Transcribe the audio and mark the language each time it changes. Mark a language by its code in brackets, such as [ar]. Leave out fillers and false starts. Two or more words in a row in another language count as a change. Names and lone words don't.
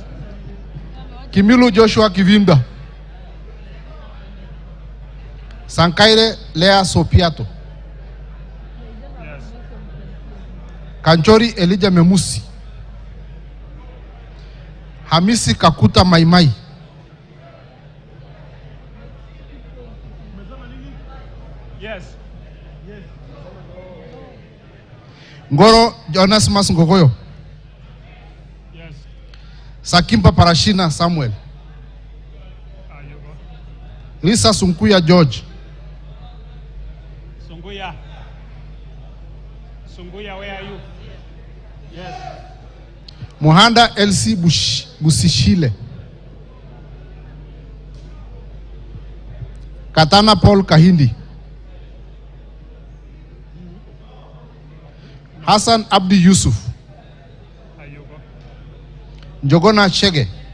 [en] Kimilu Joshua Kivimba, Sankaire Lea Sopiato, Yes. Kanchori Elijah Memusi, Hamisi Kakuta Maimai, Yes. Ngoro Jonas Mas Ngogoyo, Yes. Sakimpa Parashina Samuel, Lisa Sunkuya George, Sunguya. Sunguya, where are you? Yes. Muhanda LC Busishile, Katana Paul Kahindi, Hassan Abdi Yusuf, Njogona Chege,